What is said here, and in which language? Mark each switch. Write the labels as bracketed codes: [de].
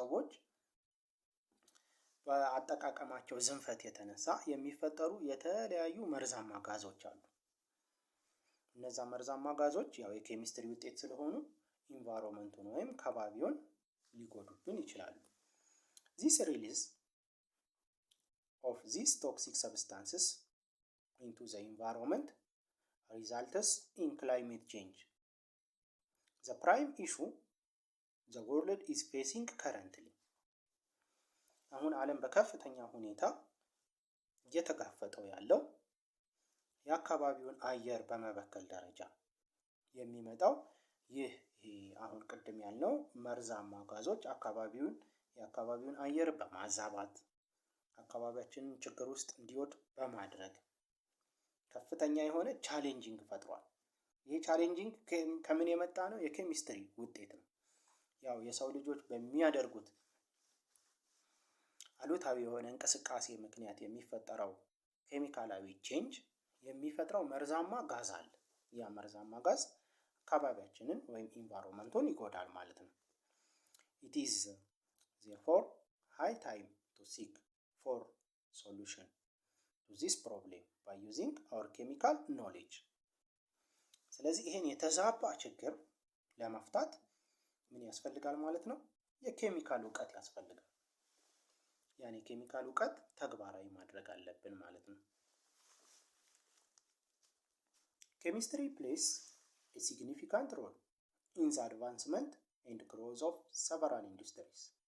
[am] ሰዎች በአጠቃቀማቸው ዝንፈት የተነሳ የሚፈጠሩ የተለያዩ መርዛማ ጋዞች አሉ። እነዛ መርዛማ ጋዞች ያው የኬሚስትሪ ውጤት ስለሆኑ ኢንቫይሮንመንቱን ወይም ከባቢውን ሊጎዱብን ይችላሉ። [en] This release of these toxic substances into the environment results in climate change. The prime issue the world is facing currently. [am] አሁን ዓለም በከፍተኛ ሁኔታ እየተጋፈጠው ያለው የአካባቢውን አየር በመበከል ደረጃ የሚመጣው ይህ አሁን ቅድም ያልነው መርዛማ ጋዞች የአካባቢውን አየር በማዛባት አካባቢያችንን ችግር ውስጥ እንዲወድቅ በማድረግ ከፍተኛ የሆነ ቻሌንጂንግ ፈጥሯል። ይህ ቻሌንጂንግ ከምን የመጣ ነው? የኬሚስትሪ ውጤት ነው። ያው የሰው ልጆች በሚያደርጉት አሉታዊ የሆነ እንቅስቃሴ ምክንያት የሚፈጠረው ኬሚካላዊ ቼንጅ የሚፈጥረው መርዛማ ጋዝ አለ። ያ መርዛማ ጋዝ አካባቢያችንን ወይም ኢንቫይሮንመንቱን ይጎዳል ማለት ነው። [en] It is therefore high time to seek for solution to this problem by using our chemical knowledge. [am] ስለዚህ ይሄን የተዛባ ችግር ለመፍታት ምን ያስፈልጋል ማለት ነው? የኬሚካል እውቀት ያስፈልጋል። ያን የኬሚካል እውቀት ተግባራዊ ማድረግ አለብን ማለት ነው። [en] Chemistry plays a significant role in the advancement and growth of several industries.